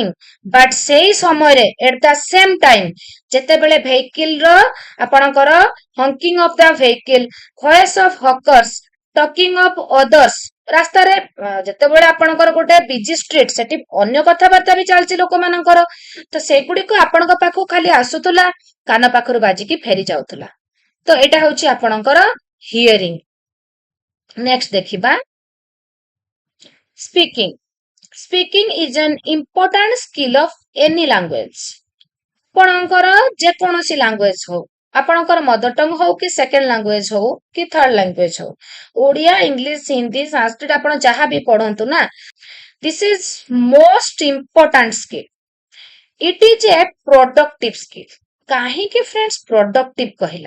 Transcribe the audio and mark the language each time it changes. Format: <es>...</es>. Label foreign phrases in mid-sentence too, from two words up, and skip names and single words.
<or>ବଟ୍ ସେଇ ସମୟରେ</or> <en>at the same time</en> <or>ଯେତେବେଳେ ଭେହିକିଲର ଆପଣଙ୍କର</or> <en>honking of the vehicle, voice of hawkers, talking of others,</en> <or>ରାସ୍ତାରେ ଯେତେବେଳେ ଆପଣଙ୍କର ଗୋଟେ</or> <en>busy street,</en> <or>ସେଠି ଅନ୍ୟ କଥାବାର୍ତ୍ତା ବି ଚାଲିଛି ଲୋକମାନଙ୍କର, ତ ସେଗୁଡିକ ଆପଣଙ୍କ ପାଖକୁ ଖାଲି ଆସୁଥିଲା, କାନ ପାଖରୁ ବାଜିକି ଫେରି ଯାଉଥିଲା। ତ ଏଇଟା ହଉଛି ଆପଣଙ୍କର ହିୟରିଂ। ନେକ୍ସଟ ଦେଖିବା ସ୍ପିକିଂ।</or> <en>Speaking is an important skill of any language.</en> <or>ଆପଣଙ୍କର ଯେକୌଣସି ଲାଙ୍ଗୁଏଜ ହଉ, ଆପଣଙ୍କର</or> <en>mother tongue</en> <or>ହଉ କି</or> <en>second language</en> <or>ହଉ କି</or> <en>third language</en> <or>ହଉ, ଓଡ଼ିଆ, ଇଂଲିଶ, ହିନ୍ଦୀ, ସାଂସ୍କ୍ରିଟ ଆପଣ ଯାହା ବି ପଢନ୍ତୁ ନା,</or> <en>this is most important skill. It is a productive skill. କାହିଁକି friends productive କହିଲା?</en>